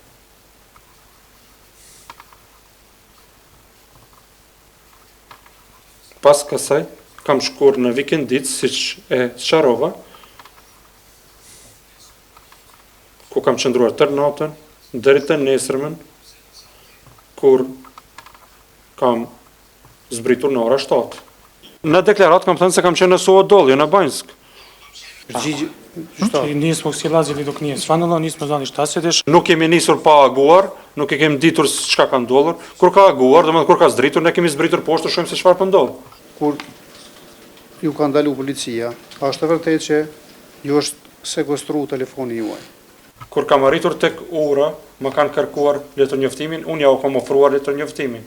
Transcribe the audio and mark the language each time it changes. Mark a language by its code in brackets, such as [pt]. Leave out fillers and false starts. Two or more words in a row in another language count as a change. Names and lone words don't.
[sq] Pas kësaj kam shkuar në vikendit siç e sqarova, ku kam qëndruar tërë natën deri të nesërmen, kur kam zbritur në ora 7. Në deklarat kam thënë se kam qenë në Suodol, jo në Banjsk. [sr] Nismo silazili dok nije svanulo, nismo znali šta se dešava. [sq] Nuk kemi nisur pa aguar, nuk e kemi ditur çka ka ndodhur. Kur ka aguar, domethënë kur ka zbritur, ne kemi zbritur poshtë të shohim se çfarë po ndodh. Kur ju ka ndalu policia, a është e vërtet që ju është sekuestruar telefoni juaj? Kur kam arritur tek ura, më kanë kërkuar letërnjoftimin, unë ja u kam ofruar letërnjoftimin.